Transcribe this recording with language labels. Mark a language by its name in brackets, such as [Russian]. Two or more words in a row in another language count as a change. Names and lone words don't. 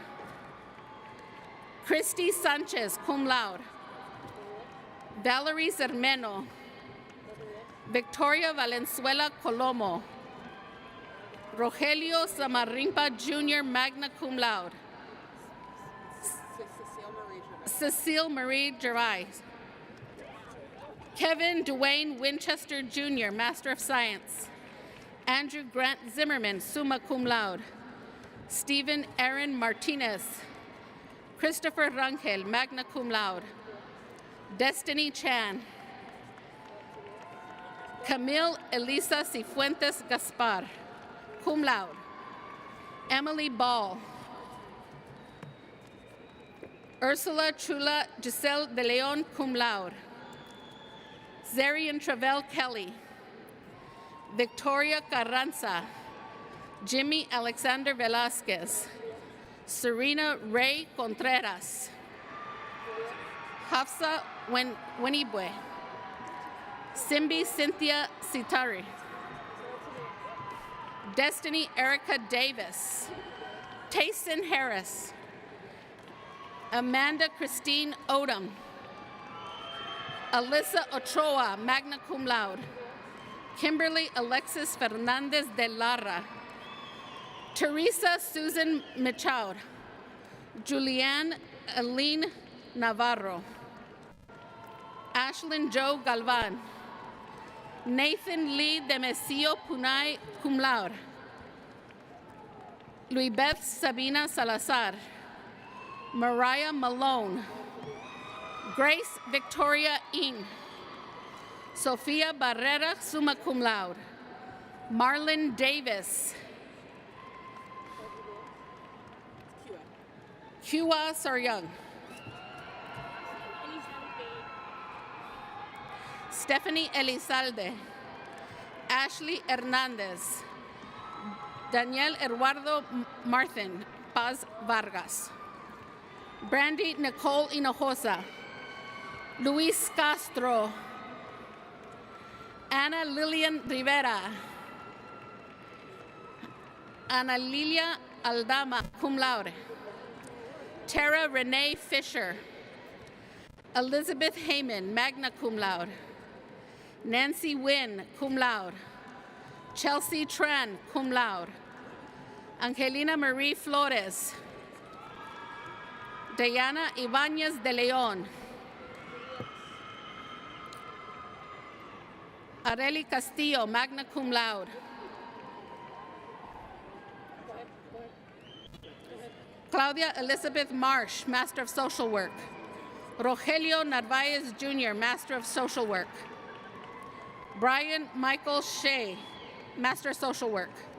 [English] Christy Sanchez, [Latin] cum laude. [English] Valerie Zermeno. Victoria Valenzuela Colomo. Rogelio Samarimpa Jr., [Latin] magna cum laude. [English] Cecile Marie Gerais. Kevin Dwayne Winchester Jr., Master of Science. Andrew Grant Zimmerman, [Latin] summa cum laude. [English] Stephen Aaron Martinez. Christopher Rangel, [Latin] magna cum laude. [English] Destiny Chan. Camille Elisa Cifuentes Gaspar, [Latin] cum laude. [English] Emily Ball. Ursula Chula Giselle de Leon, [Latin] cum laude. [English] Zarian Travell Kelly. Victoria Carranza. Jimmy Alexander Velasquez. Serena Ray Contreras. Hafsa Wenibwe. Simbi Cynthia Sitari. Destiny Erica Davis. Tayson Harris. Amanda Christine Odom. Alyssa Ochoa, [Latin] magna cum laude. [English] Kimberly Alexis Fernandez de Lara. Teresa Susan Michaud. Julianne Aline Navarro. Ashlyn Joe Galvan. Nathan Lee Demesio Punay, [Latin] cum laude. [English] Luibeth Sabina Salazar. Mariah Malone. Grace Victoria In. Sofia Barrera, [Latin] summa cum laude. [English] Marlon Davis. Kua Saryoung. Stephanie Elizalde. Ashley Hernandez. Daniel Eduardo Martin Paz Vargas. Brandy Nicole Hinojosa. Luis Castro. Ana Lilian Rivera. Ana Lilia Aldama, [Latin] cum laude. [English] Tara Renee Fisher. Elizabeth Heyman, [Latin] magna cum laude. [English] Nancy Wynn, [Latin] cum laude. [English] Chelsea Tran, [Latin] cum laude. [English] Angelina Marie Flores. Diana Ibanez de Leon. Areli Castillo, [Latin] magna cum laude. [English] Claudia Elizabeth Marsh, Master of Social Work. Rogelio Narvaez Jr., Master of Social Work. Brian Michael Shea, Master of Social Work.